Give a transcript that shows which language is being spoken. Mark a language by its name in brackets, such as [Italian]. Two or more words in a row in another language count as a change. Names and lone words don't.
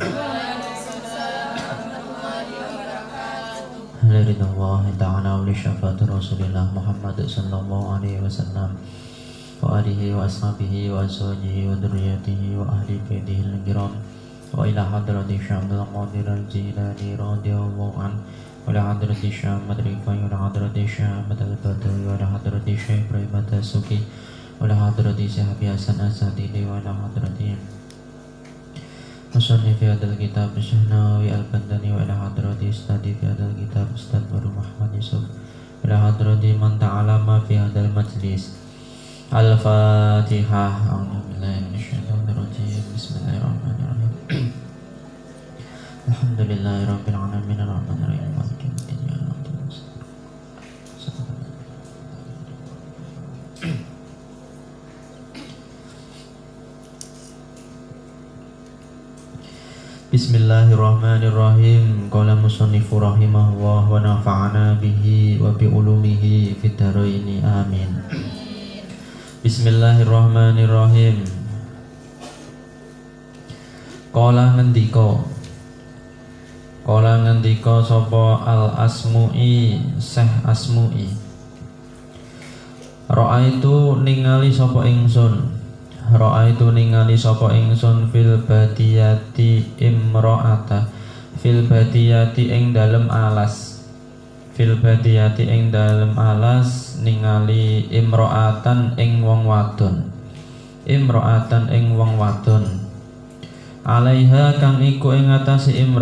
[Arabic] الحمد لله تعالى ولشفاعة رسول الله محمد صلى الله عليه وسلم وعلى آله وأصحابه وأزواجه وذريته وأهل بيته الكرام وإلى حضرة الشيخ عبد القادر الجيلاني رضي الله عن وإلى حضرة الشيخ أحمد الرفاعي وإلى حضرة الشيخ أحمد البدوي وإلى حضرة الشيخ إبراهيم الدسوقي وإلى حضرة الشيخ أبي الحسن الشاذلي وإلى حضرة مصنف في هذا الكتاب الشيخ نووي البنتني وإلى حضرة أستاذي في هذا الكتاب أستاذ بارو محمد يوسف وإلى حضرة من تعلم في هذا المجلس. Al-Fatihah. أعوذ بالله من الشيطان الرجيم. بسم الله الرحمن الرحيم. الحمد لله رب العالمين الرحمن الرحيم مالك يوم الدين. Bismillahirrahmanirrahim. قال المصنف رحمه الله ونفعنا به وبعلومه في الدارين آمين. بسم الله الرحمن الرحيم. قال [Javanese] ngendika sapa al-Asmu'i Syekh Asmu'i. Ra'aitu ningali sapa ingsun [Arabic] في البادية امرأة في البادية [Javanese] ing dalem alas ningali imra'atan ing wong wadon alaiha kang iku ing atase